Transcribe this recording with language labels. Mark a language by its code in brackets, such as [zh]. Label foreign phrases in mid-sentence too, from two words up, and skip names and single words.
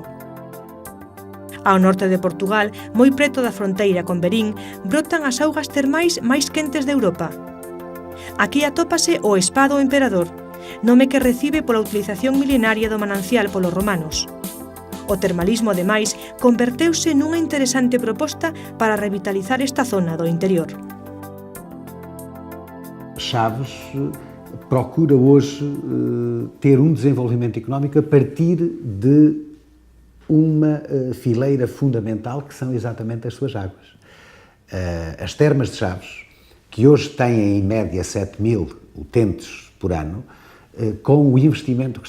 [gl] Ao norte de Portugal, moi preto da fronteira con Verín, brotan as augas termais máis quentes de Europa. Aquí atópase o Spa do Emperador, nome que recibe pola utilización milenaria do manancial polos romanos. O termalismo, ademais, converteuse nunha interesante proposta para revitalizar esta zona do interior. [pt] Chaves procura hoje ter desenvolvimento económico a partir de uma fileira fundamental que são exatamente as suas águas. As termas de Chaves, que hoje têm em média 7.000 utentes por ano, com o investimento que está